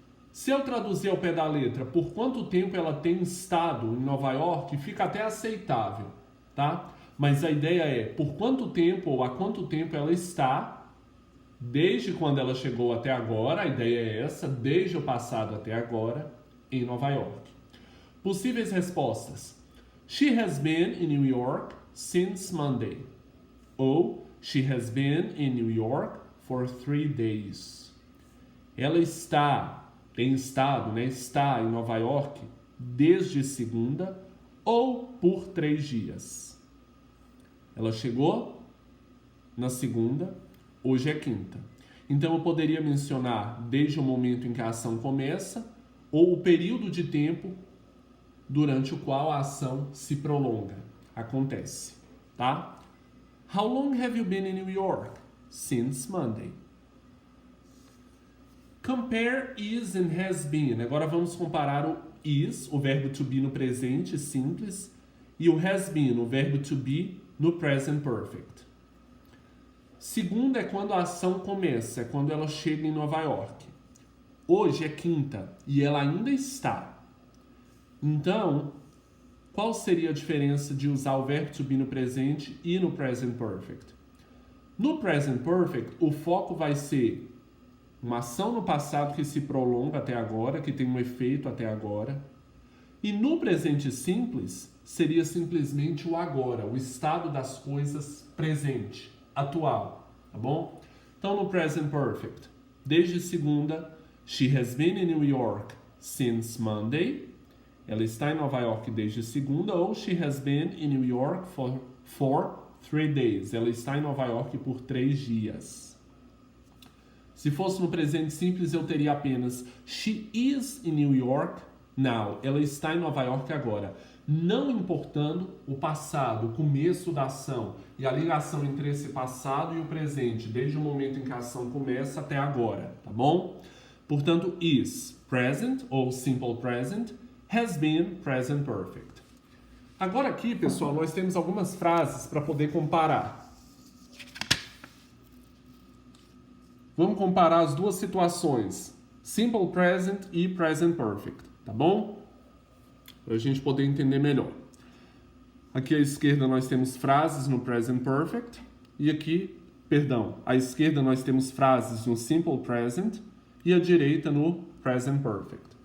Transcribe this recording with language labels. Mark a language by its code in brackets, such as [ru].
[pt] Se eu traduzir ao pé da letra, por quanto tempo ela tem estado em Nova York, fica até aceitável, tá? Mas a ideia é, por quanto tempo ou há quanto tempo ela está, desde quando ela chegou até agora, a ideia é essa, desde o passado até agora, em Nova York. Possíveis respostas. [en] She has been in New York since Monday. Ou, she has been in New York for 3 days. [pt] Ela tem estado, né? Está em Nova York desde segunda ou por 3 dias. Ela chegou na segunda, hoje é quinta. Então eu poderia mencionar desde o momento em que a ação começa ou o período de tempo durante o qual a ação se prolonga, acontece, tá? [en] How long have you been in New York? Since Monday. Compare is and has been. [pt] Agora vamos comparar o is, o verbo to be no presente simples, e o has been, o verbo to be no present perfect. Segunda é quando a ação começa, é quando ela chega em Nova York. Hoje é quinta e ela ainda está. Então, qual seria a diferença de usar o verbo to be no presente e no present perfect? No present perfect, o foco vai ser uma ação no passado que se prolonga até agora, que tem um efeito até agora. E no presente simples, seria simplesmente o agora, o estado das coisas presente, atual, tá bom? Então, no present perfect, desde segunda, [en] she has been in New York since Monday. [pt] Ela está em Nova York desde segunda, ou [en] she has been in New York for 3 days. [pt] Ela está em Nova York por 3 dias. Se fosse no presente simples, eu teria apenas [en] she is in New York now. [pt] Ela está em Nova York agora. não importando o passado, o começo da ação e a ligação entre esse passado e o presente, desde o momento em que a ação começa até agora, tá bom? Portanto, is present ou simple present, has been present perfect. Agora aqui, pessoal, nós temos algumas frases para poder comparar. Vamos comparar as duas situações, simple present e present perfect, tá bom? Para a gente poder entender melhor. Aqui à esquerda nós temos frases no present perfect e aqui, à esquerda nós temos frases no simple present e à direita no present perfect.